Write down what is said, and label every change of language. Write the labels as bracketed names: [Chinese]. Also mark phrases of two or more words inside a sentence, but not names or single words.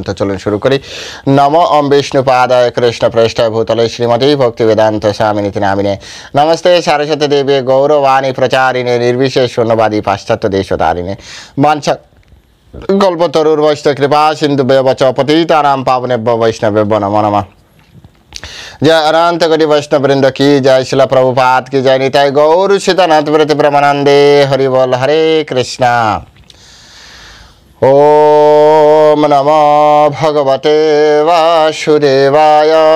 [Bangla] তো চলুন শুরু করি। [Sanskrit] নমো ওম বিষ্ণুপাদায় কৃষ্ণ প্রেষ্ঠায় ভূতলে শ্রীমতী ভক্তি বেদান্ত স্বামিনীতি নামিনে নমস্তে সারস্বতী দেবী গৌরবাণী প্রচারিণে নির্বিশেষ শূন্যবাদী পাশ্চাত্য দেশতারিণে বাঞ্ছা কল্পতরুর বৈষ্ণব কৃপা সিন্ধু ব্যবচ পতিতানাং পাবনেভ্যো বৈষ্ণবেভ্যো নমো নমঃ। [Hindi] जय अनंत कोटि वैष्णव वृंद की जय, शिला प्रभुपाद की जय, निताय गौर सीतानाथ व्रत ब्रह्मानंदे हरि बोल। [Sanskrit] हरे कृष्णा। ओम नमो भगवते वासुदेवाय।